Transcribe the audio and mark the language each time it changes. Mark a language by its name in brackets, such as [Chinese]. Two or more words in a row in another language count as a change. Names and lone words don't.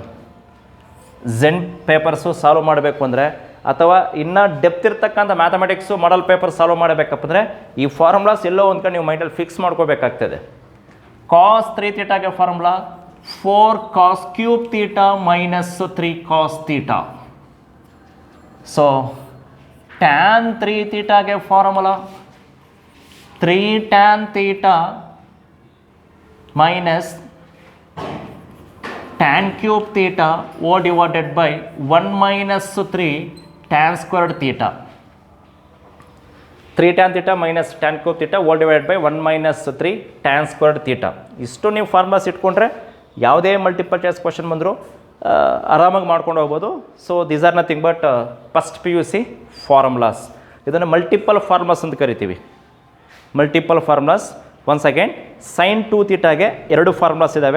[Kannada] ಝೆನ್ [English] papers solve [Kannada] ಮಾಡಬೇಕು ಅಂದರೆ, ಅಥವಾ ಇನ್ನೂ ಡೆಪ್ತ್ ಇರ್ತಕ್ಕಂಥ ಮ್ಯಾಥಮೆಟಿಕ್ಸು ಮಾಡಲ್ [English] paper solve [Kannada] ಮಾಡಬೇಕಂದ್ರೆ ಈ ಫಾರ್ಮುಲಾಸ್ ಎಲ್ಲೋ ಒಂದು ಕಡೆ ನೀವು ಮೈಂಡಲ್ಲಿ ಫಿಕ್ಸ್ ಮಾಡ್ಕೋಬೇಕಾಗ್ತದೆ. [English] cos 3 thetaಗೆ formula 4 cos cube theta minus 3 cos theta. so tan 3 thetaಗೆ formula 3 tan theta minus tan cube theta o divided by 1 minus 3 tan squared theta. 3 tan theta minus tan cube theta o divided by 1 minus 3 tan squared theta. [Kannada] ಇಷ್ಟು ನೀವು ಫಾರ್ಮುಲಾಸ್ ಇಟ್ಕೊಂಡ್ರೆ ಯಾವುದೇ [English] multiple choice question [Kannada] ಬಂದರೂ ಆರಾಮಾಗಿ ಮಾಡ್ಕೊಂಡು ಹೋಗ್ಬೋದು. [English] So these are nothing but first PUC formulas. [Kannada] ಇದನ್ನು [English] multiple formulas [Kannada] ಅಂತ ಕರಿತೀವಿ. [English] Multiple formulas. once again [Kannada] ಸೈನ್ 2 ಥೀಟಾಗೆ ಎರಡು ಫಾರ್ಮುಲಾಸ್ ಇದ್ದಾವೆ.